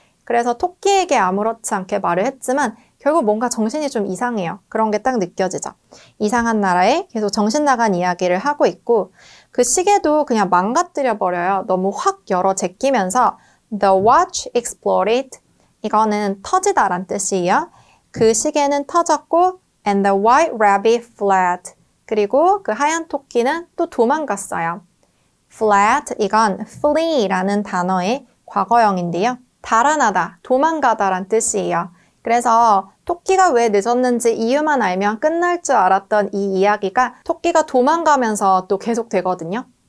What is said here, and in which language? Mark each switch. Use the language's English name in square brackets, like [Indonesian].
[Korean] 그래서 토끼에게 아무렇지 않게 말을 했지만 결국 뭔가 정신이 좀 이상해요. 그런 게 딱 느껴지죠. 이상한 나라에 계속 정신 나간 이야기를 하고 있고 그 시계도 그냥 망가뜨려 버려요. 너무 확 열어 제끼면서 [English] The watch exploded. [Korean] 이거는 터지다란 뜻이에요. 그 시계는 터졌고 [English] and the white rabbit fled. [Korean] 그리고 그 하얀 토끼는 또 도망갔어요. fled, 이건 flee라는 단어의 과거형인데요. 달아나다, 도망가다란 뜻이에요. 그래서 토끼가 왜 늦었는지 이유만 알면 끝날 줄 알았던 이 이야기가 토끼가 도망가면서 또 계속 되거든요.